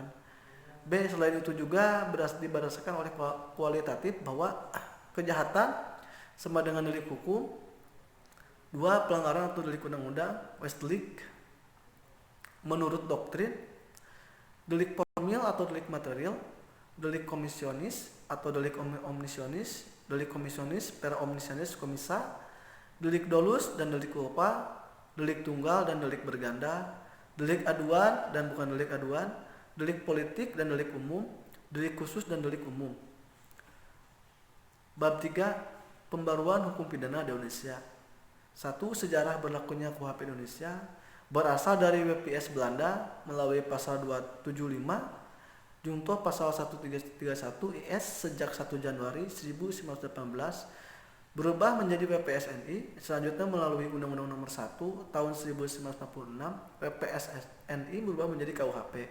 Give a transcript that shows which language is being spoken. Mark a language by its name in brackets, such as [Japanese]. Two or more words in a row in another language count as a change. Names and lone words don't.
[Indonesian] B, selain itu juga didasarkan oleh kualitatif bahwa kejahatan sama dengan delik hukum. Dua, pelanggaran atau delik undang-undang Westlick menurut doktrin. Delik formil atau delik material, delik komisionis atau delik omnisionis, delik komisionis per omnisionis komisa, delik dolus dan delik culpa, delik tunggal dan delik berganda, delik aduan dan bukan delik aduan, delik politik dan delik umum, delik khusus dan delik umum. Bab 3, pembaruan hukum pidana di Indonesia. Satu, sejarah berlakunya KUHP Indonesia berasal dari WPS Belanda melalui pasal 275 junto pasal 1331 IS sejak 1 Januari 1918 berubah menjadi WPS NI, selanjutnya melalui Undang-Undang Nomor 1 tahun 1946 WPS NI berubah menjadi KUHP.